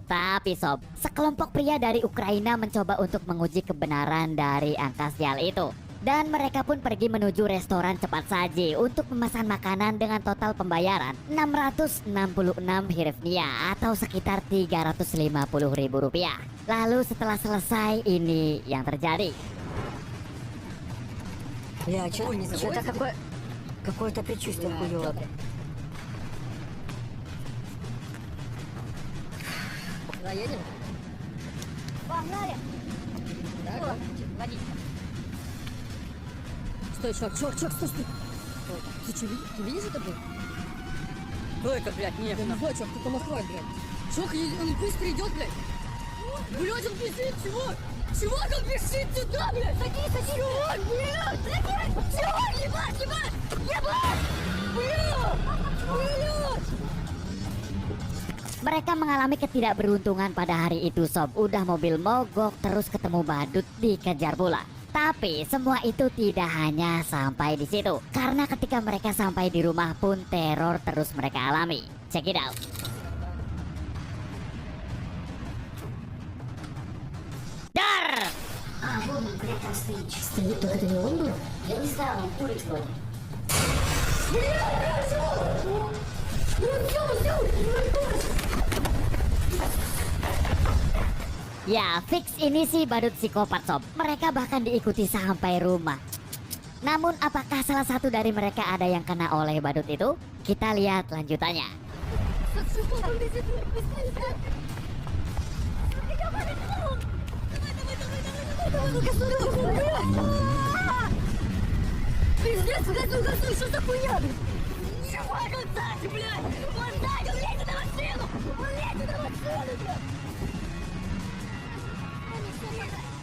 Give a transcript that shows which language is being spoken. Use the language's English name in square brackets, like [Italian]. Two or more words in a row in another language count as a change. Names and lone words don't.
[Indonesian] Tapi sob, sekelompok pria dari Ukraina mencoba untuk menguji kebenaran dari angka sial itu. Dan mereka pun pergi menuju restoran cepat saji untuk memesan makanan dengan total pembayaran 666 hryvnia atau sekitar 350.000 rupiah. Lalu setelah selesai, ini yang terjadi. [Russian] Что-то какое-то предчувствие хуёвое. Да, едем? Погнали! Да. Водитель. Стой, чувак, стой. Ты что, ты видишь это, блядь? Кто это, блядь, Я не знаю, чувак, ты там открой, блядь. Чувак, он быстро идет, блядь. Блядь, он бежит, чувак! Чувак, он бежит сюда, блядь! Садись! Чувак, блядь! Чувак, ебать! Блядь! [Indonesian] Mereka mengalami ketidakberuntungan pada hari itu sob. Udah mobil mogok terus ketemu badut dikejar pula. Tapi semua itu tidak hanya sampai di situ. Karena ketika mereka sampai di rumah pun teror terus mereka alami. [English] Check it out. Dar! [Russian] А, вон он, блядь, там стоит. Стоит, так это не он был? Я не знаю, он курит вроде. [Indonesian] Ya, fix ini sih badut psikopat sob. Mereka bahkan diikuti sampai rumah. Namun apakah salah satu dari mereka ada yang kena oleh badut itu? Kita lihat lanjutannya. [Russian] Пиздец, газуй, что за хуйня, блядь? Чувак, он сзади, блядь! Он сзади, он лезет на машину! Он лезет на машину, блядь!